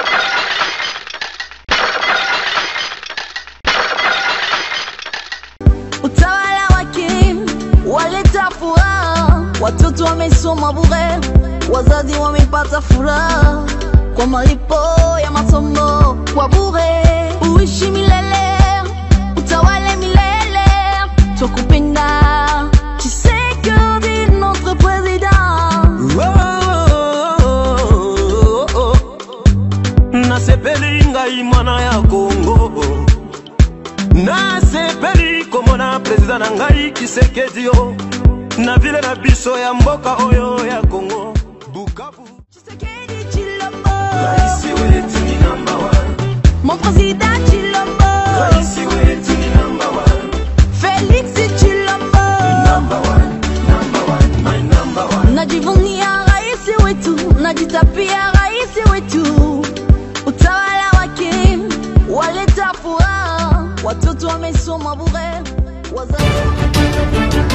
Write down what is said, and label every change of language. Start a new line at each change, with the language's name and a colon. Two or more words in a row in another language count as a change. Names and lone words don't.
Swahili: Utawala wake waleta furaha, watoto wamesoma bure, wazazi wamepata furaha kwa malipo ya masomo kwa bure. Uishi milele, utawale milele, tukupenda.
French: Tshisekedi notre président.
Lingala: Nasepeli ngai mwana ya Congo, nasepeli komona président na ngai Tshisekedi yo na vile na biso ya mboka oyo ya Congo Bukavu.
French: Mon président Chilombo, Félix Chilombo,
Swahili: najivunia rais wetu, najitapia rais wetu. Utawala wake waleta furaha, watoto wamesoma bure, wazazi